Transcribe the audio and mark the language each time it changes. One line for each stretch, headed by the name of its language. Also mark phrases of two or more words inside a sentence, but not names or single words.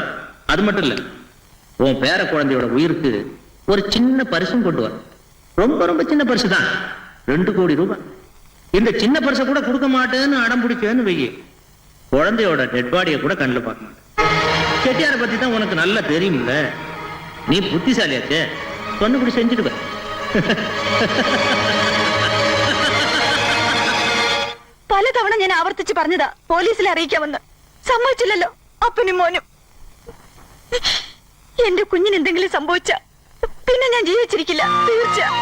Tamil: அது மட்டும் இல்ல, உன் பேர குழந்தையோட உயிருக்கு ஒரு சின்ன பரிசும் கொண்டு வர. ரொம்ப சின்ன பரிசு தான், 2 கோடி ரூபாய். இந்த சின்ன பரிசை கூட கொடுக்க மாட்டேன்னு அடம் பிடிச்சேன்னு வெய்ய, குழந்தையோட
English: dead body
Tamil: கூட கண்ணில் பார்க்க மாட்டேன். செட்டியார பத்தி தான் உனக்கு நல்லா தெரியும்ல, நீ புத்திசாலியாச்சே, சொன்னபடி செஞ்சுடுவ.
Malayalam: പലതവണ ഞാൻ ആവർത്തിച്ച് പറഞ്ഞതാ പോലീസിലെ അറിയിക്കാമെന്ന്. സമ്മതിച്ചില്ലല്ലോ അപ്പനും മോനും. എന്റെ കുഞ്ഞിന് എന്തെങ്കിലും സംഭവിച്ച പിന്നെ ഞാൻ ജീവിച്ചിരിക്കില്ല, തീർച്ച.